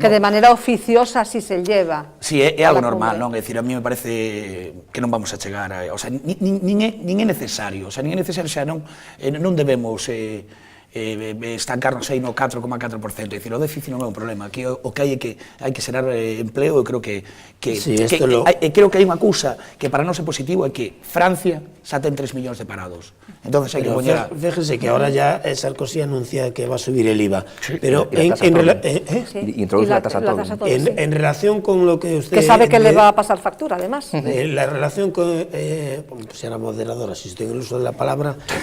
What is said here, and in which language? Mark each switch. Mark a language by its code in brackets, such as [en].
[es] Que de maneira oficiosa así se lleva. [gl] Sí, é algo normal, non? É dicir, a mí me parece que non vamos a chegar a... O sea, nin é necesario, o sea, non debemos estancarnos aí no 4,4%, é dicir, o déficit non é un problema, aquí o que hai que xerar empleo, e creo que creo que hai unha cousa que para nós é positivo, é que Francia xa ten 3 millóns de parados. Entonces hai que poñer... [es] Fíjese que ahora ya Sarkozy anuncia que va a subir el IVA, pero introduce la tasa a todo. En relación con lo que usted... Que sabe que le va a pasar factura, además. La relación con... pues era moderadora, si estoy en el uso de la palabra...